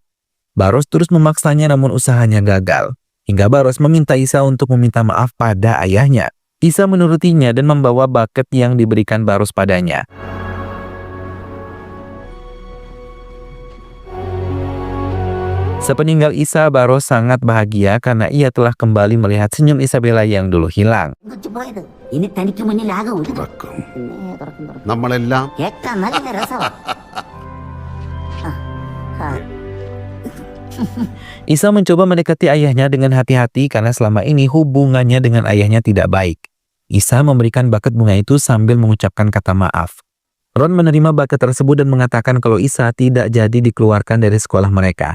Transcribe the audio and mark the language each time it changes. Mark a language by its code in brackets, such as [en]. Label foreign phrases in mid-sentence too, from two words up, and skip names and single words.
[id] Baros terus memaksanya namun usahanya gagal. Hingga Baros meminta Isa untuk meminta maaf pada ayahnya. Isa menurutinya dan membawa buket yang diberikan Baros padanya. Sepeninggal Isa, Baros sangat bahagia karena ia telah kembali melihat senyum Isabella yang dulu hilang. [ml] ഇനി തനിക്ക് മുന്നിലാകും നമ്മളെല്ലാം കേൾക്കാൻ നല്ല രസമാണ്. [id] Isa mencoba mendekati ayahnya dengan hati-hati karena selama ini hubungannya dengan ayahnya tidak baik. Isa memberikan buket bunga itu sambil mengucapkan kata maaf. Ron menerima buket tersebut dan mengatakan kalau Isa tidak jadi dikeluarkan dari sekolah mereka.